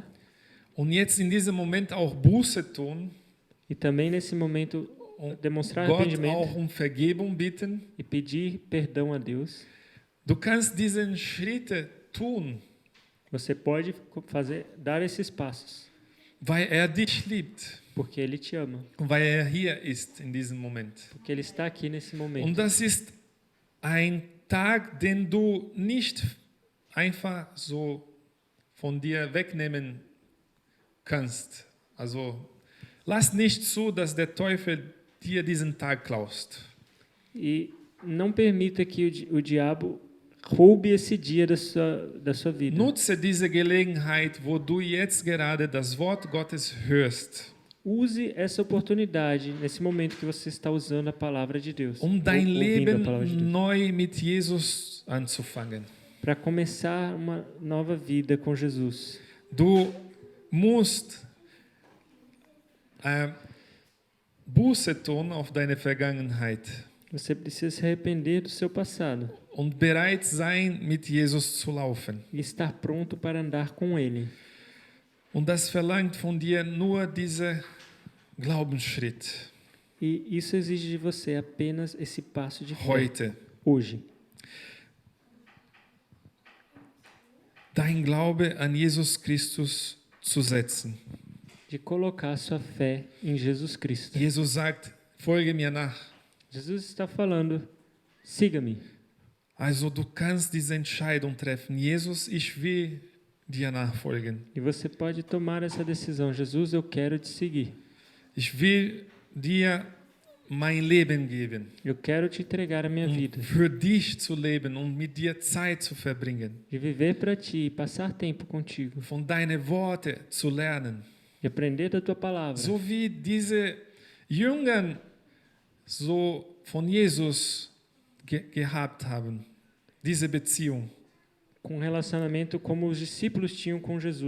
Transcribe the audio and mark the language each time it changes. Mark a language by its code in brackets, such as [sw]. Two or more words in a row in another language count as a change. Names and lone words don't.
[de] Und jetzt in diesem Moment auch Buße tun, [pt] e também nesse momento demonstrar [de] Gott [pt] arrependimento [de] auch um Vergebung bitten. [pt] e pedir perdão a Deus. [de] Du kannst diesen Schritte tun, [pt] Você pode dar esses passos, [de] weil er dich liebt [pt] porque Ele te ama, [de] und weil er hier ist in diesem Moment. [pt] porque Ele está aqui nesse [de] Und [pt] momento. [de] das ist ein Tag, den du nicht einfach so von dir wegnehmen kannst. Also lass nicht zu, dass der Teufel dir diesen Tag klaust. [pt] E não permita que o diabo roube esse dia da sua vida. [de] Nutze diese Gelegenheit, wo du jetzt gerade das Wort Gottes hörst, [pt] Use essa oportunidade nesse momento que você está usando a palavra de Deus, [de] um dein [pt] ouvindo a palavra de [de] Leben [pt] Deus, [de] neu mit Jesus anzufangen. [pt] para começar uma nova vida com Jesus. [de] Du musst Buße tun auf deine Vergangenheit [pt] Você precisa se arrepender do seu passado [de] und bereit sein, mit Jesus zu laufen. [pt] e estar pronto para andar com Ele. [de] Und das verlangt von dir nur dieser Glaubensschritt [pt] E isso exige de você apenas esse passo de fé [de] heute. [pt] hoje. [de] Dein Glaube an Jesus Christus zu setzen. [pt] De colocar sua fé em Jesus Cristo. [de] Jesus sagt, folge mir nach. [pt] Jesus está falando, siga-me. [de] Also du kannst diese Entscheidung treffen. Jesus, ich will dir nachfolgen. [pt] E você pode tomar essa decisão. Jesus, eu quero te seguir. [de] Ich will dir mein Leben geben, [pt] Eu quero te entregar a minha vida, [de] für dich zu leben und mit dir Zeit zu verbringen, [pt] de viver para ti e passar tempo contigo, [de] von deinen Worten zu lernen. [pt] de aprender da tua palavra. [de] So wie diese Jünger so von Jesus gehabt haben, diese Beziehung, [pt] Com um relacionamento como os discípulos tinham com Jesus.